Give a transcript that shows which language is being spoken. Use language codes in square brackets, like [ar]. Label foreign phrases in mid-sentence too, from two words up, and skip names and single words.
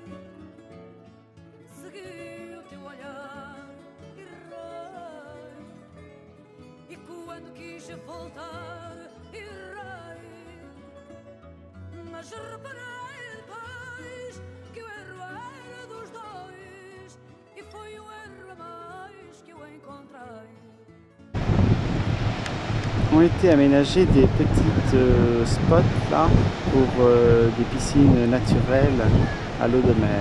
[pt] Segui o teu olhar, errei, e quando quis voltar, errei. Mas reparei depois que o erro era dos dois, e foi o erro a mais que eu encontrei. [fr] Ont été aménagés des petites spots là pour des piscines naturelles à l'eau de mer.